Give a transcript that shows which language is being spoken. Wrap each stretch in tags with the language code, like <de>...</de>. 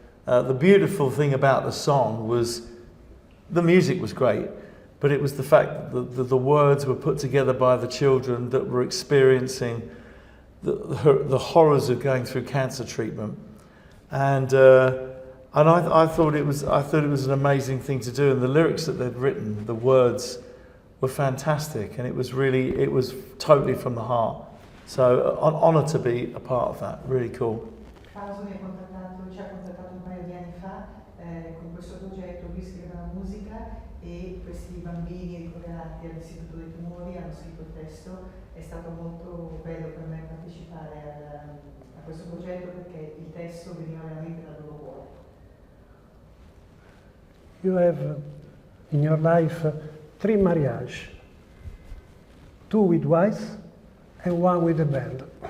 <en>The beautiful thing about the song was the music was great, but it was the fact that the words were put together by the children that were experiencing the horrors of going through cancer treatment, and I thought it was an amazing thing to do, and the lyrics that they'd written, the words were fantastic, and it was totally from the heart. So an honor to be a part of that. Really cool.</en> <it>Faso ci ha contattato un paio di anni fa con questo progetto. Lui scrive la musica e questi bambini ricoverati all'Istituto dei Tumori hanno scritto il testo. È stato molto bello per me partecipare a questo progetto perché il testo veniva veramente dal loro cuore.</it> <en>You have in your life 3 marriages, 2 with wives and 1 with a band.</en>